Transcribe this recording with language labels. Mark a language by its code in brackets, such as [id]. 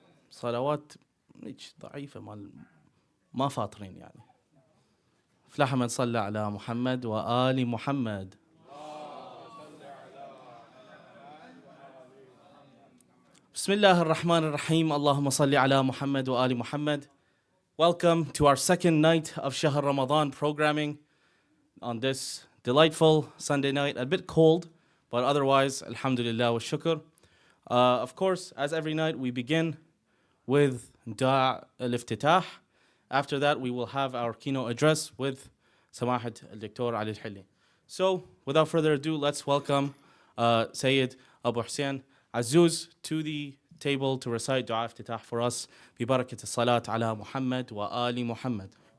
[ar] صلوات ضعيفة ما فاطرين يعني. أفلح من صلى على محمد وآل محمد. بسم الله الرحمن الرحيم. اللهم صل على محمد وآل محمد. [en] Welcome to our second night of Shahr Ramadan programming on this delightful Sunday night. A bit cold, but otherwise, alhamdulillah wa shukr. Of course, as every night, we begin with Dua al-Iftitah. After that, we will have our keynote address with Samahat al-Dr. Ali Hilli. So, without further ado, let's welcome Sayyid Abu Hussein Azuz to the table to recite Dua al-Iftitah for us. [ar] ببركة الصلاة على محمد وآل محمد.